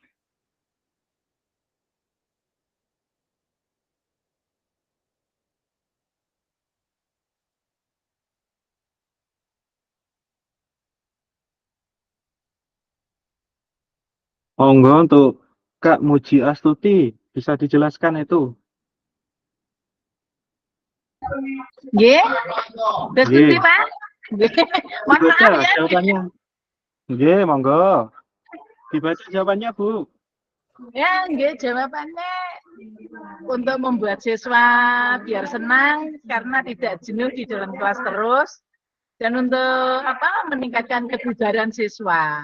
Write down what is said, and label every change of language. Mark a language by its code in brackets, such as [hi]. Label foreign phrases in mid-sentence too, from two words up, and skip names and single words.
[id] Monggo untuk Kak Muji Astuti, bisa dijelaskan itu? Nggih. Terus Nggih. [jv] pundi, Pak? Nggih. [id] Mohon Dibaca maaf ya. jawabannya. [jv] Nggih, monggo. [id] Dibaca jawabannya, Bu. Ya, nggih, jawabannya untuk membuat siswa biar senang karena tidak jenuh di dalam kelas terus, dan untuk meningkatkan kebugaran siswa.